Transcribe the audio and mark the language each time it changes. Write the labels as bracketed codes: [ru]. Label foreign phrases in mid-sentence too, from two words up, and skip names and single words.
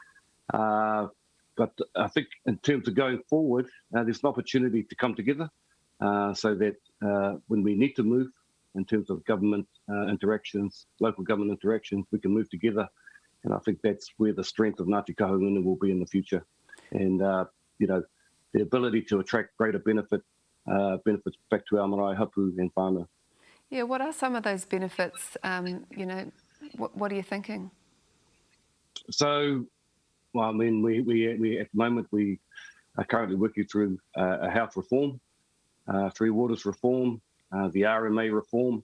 [en] But I think in terms of going forward, there's an opportunity to come together so that when we need to move in terms of government interactions, local government interactions, we can move together. And I think that's where the strength of Ngā Tika Hungunu will be in the future. And, the ability to attract greater benefits back to our [mi] marae hapu [en] and whānau. Yeah, what are some of those benefits? What are you thinking? So, well, I mean, we at the moment, we are currently working through a health reform, Three Waters reform, the RMA reform.